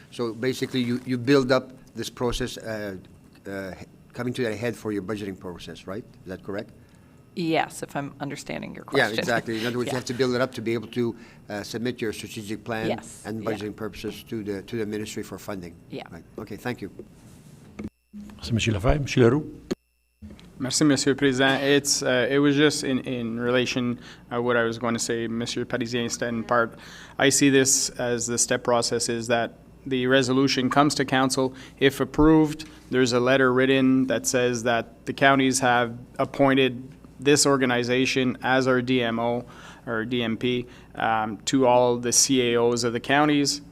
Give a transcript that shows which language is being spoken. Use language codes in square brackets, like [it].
[en] So basically, you build up this process coming to a head for your budgeting process, right? Is that correct? Yes, if I'm understanding your question. Yeah, exactly. In other words, you have to build it up to be able to submit your strategic plan and budgeting purposes to the ministry for funding. Yeah. Right. Okay, thank you. [fr] Merci, M. Lefebvre. M. Leroux. Merci, Monsieur le Président. [en] It was just in relation what I was going to say, Monsieur Parisien said in part. I see this as the step process is that the resolution comes to council. If approved, there's a letter written that says that the counties have appointed this organization as our DMO or DMP to all the CAOs of the counties.